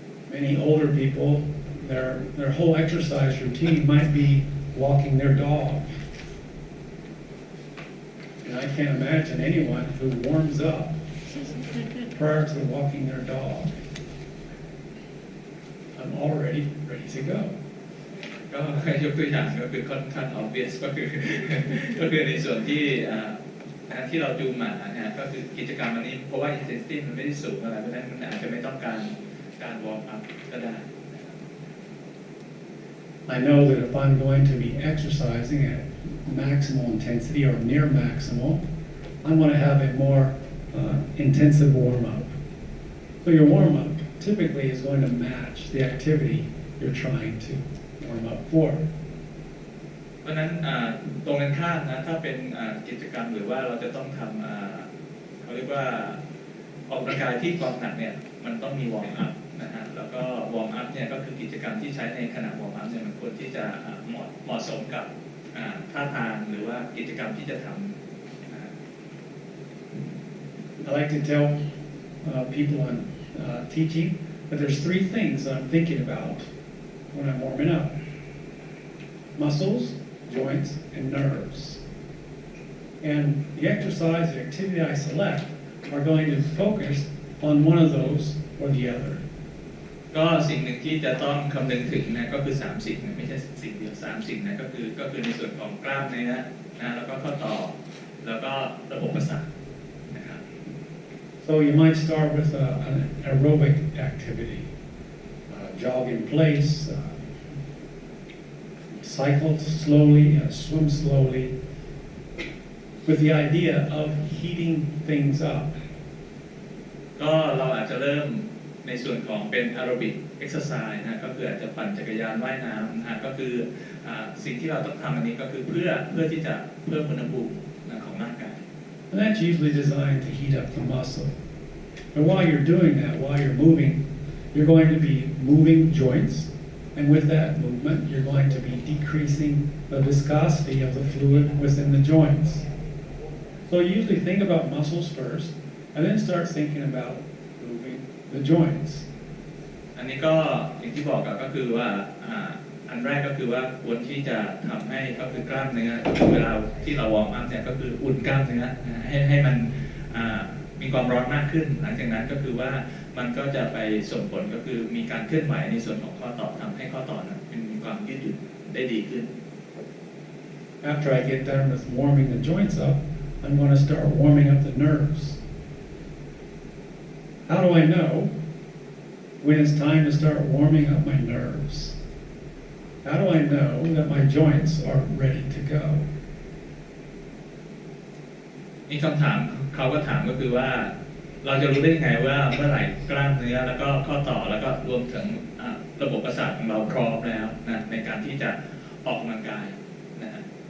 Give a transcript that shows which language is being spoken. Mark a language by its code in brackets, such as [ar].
[en] Many older people, their whole exercise routine might be walking their dog. And I can't imagine anyone who warms up prior to walking their dog. I'm already ready to go. [th] ก็ยกตัวอย่างก็คือค่อนข้าง obvious ก็คือในส่วนที่เราจูงหมาเนี่ยก็คือกิจกรรมอันนี้เพราะว่า intensity มันไม่ได้สูงอะไรเพราะฉะนั้นมันอาจจะไม่ต้องการวอร์มอัพก็ได้ [en] I know that if I'm going to be exercising at maximal intensity or near maximal, I'm going to have a more intensive warm-up. So your warm-up typically is going to match the activity you're trying to warm up for. [th] เพราะฉะนั้นตรงกันข้ามนะถ้าเป็นกิจกรรมหรือว่าเราจะต้องทำเขาเรียกว่าออกกำลังกายที่ความหนักเนี่ยมันต้องมีวอร์มอัพนะฮะแล้วก็วอร์มอัพเนี่ยก็คือกิจกรรมที่ใช้ในขณะวอร์มอัพเนี่ยมันควรที่จะเหมาะสมกับท่าทางหรือว่ากิจกรรมที่จะทำ [en] I like to tell people I'm teaching that there's three things that I'm thinking about when I'm warming up: muscles, joints, and nerves. And the exercise, the activity I select are going to focus on one of those or the other. [th] ก็สิ่งหนึ่งที่จะต้องคำนึงถึงนะก็คือ3 สิ่งไม่ใช่สิ่งเดียว3 สิ่งนะก็คือในส่วนของกล้ามเนื้อนะแล้วก็ข้อต่อแล้วก็ระบบประสาทนะครับ [en] So you might start with an aerobic activity, jog in place, cycle slowly, swim slowly, with the idea of heating things up. [th] ก็เราอาจจะเริ่มในส่วนของเป็นแอโรบิกเอ็กซ์ไซส์นะก็คืออาจจะปั่นจักรยานว่ายน้ำนะก็คือสิ่งที่เราต้องทำอันนี้ก็คือเพื่อที่จะเพิ่มอุณหภูมิของร่างกาย [en] And that's usually designed to heat up the muscle. And while you're doing that, while you're moving, you're going to be moving joints, and with that movement, you're going to be decreasing the viscosity of the fluid within the joints. So usually think about muscles first, and then start thinking about moving the joints. [th] อันนี้ก็อย่างที่บอกก็คือว่าอันแรกก็คือว่าควรที่จะทำให้ก็คือกล้ามเนื้อเวลาที่เราวอร์มอัพเนี่ยก็คืออุ่นกล้ามเนื้อให้มันมีความร้อนมากขึ้นหลังจากนั้นก็คือว่ามันก็จะไปส่งผลก็คือมีการเคลื่อนไหวในส่วนของข้อต่อทำให้ข้อต่อนั้นมีความยืดหยุ่นได้ดีขึ้น [en] After I get done with warming the joints up, I'm going to start warming up the nerves. How do I know when it's time to start warming up my nerves? How do I know that my joints are ready to go? [th] มีคำถามเขาก็ถามก็คือว่าเราจะรู้ได้ยังไงว่าเมื่อไหร่กล้ามเนื้อแล้วก็ข้อต่อแล้วก็รวมถึงระบบประสาทของเราพร้อมแล้วนะในการที่จะออกกำลังกายนะฮะ